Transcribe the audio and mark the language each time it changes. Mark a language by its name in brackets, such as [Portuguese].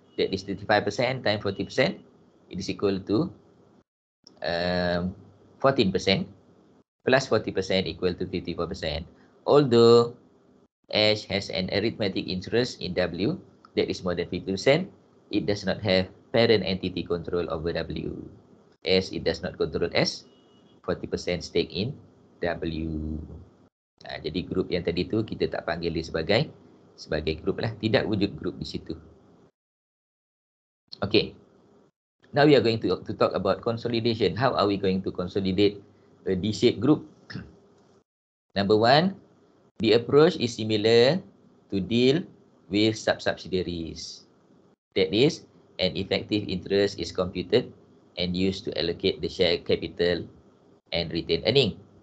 [English] That is 35% times 40%. It is equal to 14% plus 40% equal to 54%. Although H has an arithmetic interest in W that is more than 50%, it does not have parent entity control over W. As it does not control S, 40% stake in W. [Malay] Jadi grup yang tadi tu kita tak panggil dia sebagai grup lah. Tidak wujud grup di situ. Okay. [English] Now we are going to talk about consolidation. How are we going to consolidate a D-shaped group? Number one, the approach is similar to deal with subsidiaries. That is, an effective interest is computed and used to allocate the share capital and retained earning.